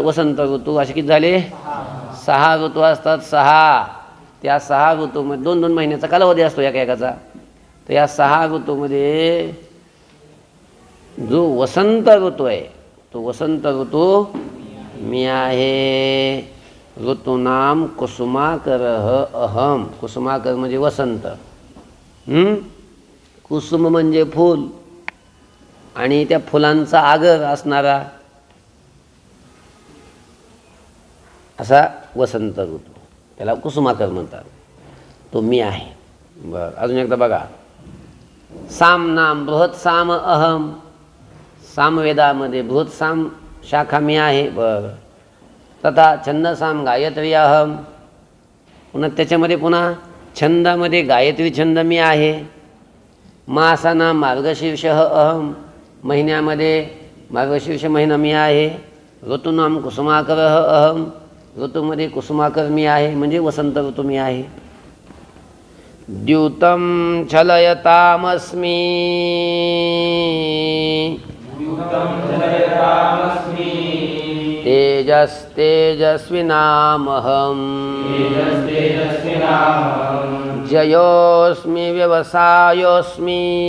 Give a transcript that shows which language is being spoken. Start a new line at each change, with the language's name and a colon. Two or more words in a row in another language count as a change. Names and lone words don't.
Marathi: वसंत ऋतू असे किती झाले? 6 ऋतू असतात. 6. त्या 6 ऋतूमध्ये 2-2 महिन्याचा कालावधी असतो एकाचा. तर या 6 ऋतूमध्ये जो वसंत ऋतू आहे तो वसंत ऋतू मी आहे.
Sanskrit: ऋतूनाम कुसुमाकरः अहम.
Marathi: कुसुमाकर म्हणजे वसंत. कुसुम म्हणजे फूल आणि त्या फुलांचा आगर असणारा असा वसंत ऋतू. त्याला कुसुमाकर म्हणतात. तो मी आहे. बरं, अजून एकदा बघा.
Sanskrit: साम नाम बृहत साम अहम.
Marathi: सामवेदामध्ये बृहत साम शाखा मी आहे. बरं.
Sanskrit: तथा छंदसाम गायत्री अहम.
Marathi: पुन्हा त्याच्यामध्ये पुन्हा छंदामध्ये गायत्री छंद मी आहे.
Sanskrit: मासाना मार्गशीर्ष अहम.
Marathi: महिन्यामध्ये मार्गशीर्ष महिना मी आहे.
Sanskrit: ऋतूनाम कुसुमाकर अहम.
Marathi: ऋतूमध्ये कुसुमाकर मी आहे, म्हणजे वसंत ऋतू मी आहे.
Sanskrit: द्यूतं छलयतामस्मी. तेजस्तेजस्विनामहं. जयोस्मि व्यवसायोस्मि.